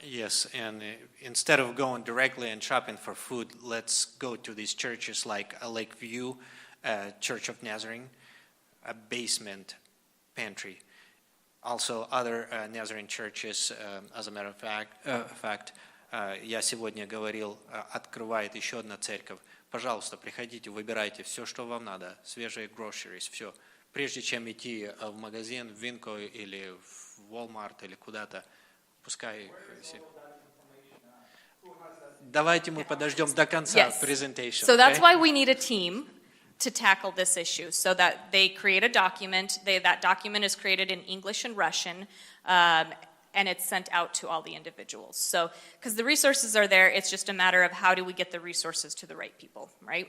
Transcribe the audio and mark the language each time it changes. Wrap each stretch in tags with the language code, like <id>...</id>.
<en>Yes, and instead of going directly and shopping for food, let's go to these churches like Lakeview, Church of Nazarene, a basement pantry. Also other Nazarene churches, as a matter of fact,</en> <ru>я сегодня говорил, открывает еще одна церковь. Пожалуйста, приходите, выбирайте все, что вам надо, свежие groceries, все. Прежде чем идти в магазин, в Винко или в Walmart или куда-то, пускай... Давайте мы подождем до конца presentation.</ru> <en>So that's why we need a team to tackle this issue, so that they create a document. That document is created in English and Russian, and it's sent out to all the individuals. So, because the resources are there, it's just a matter of how do we get the resources to the right people, right?</en>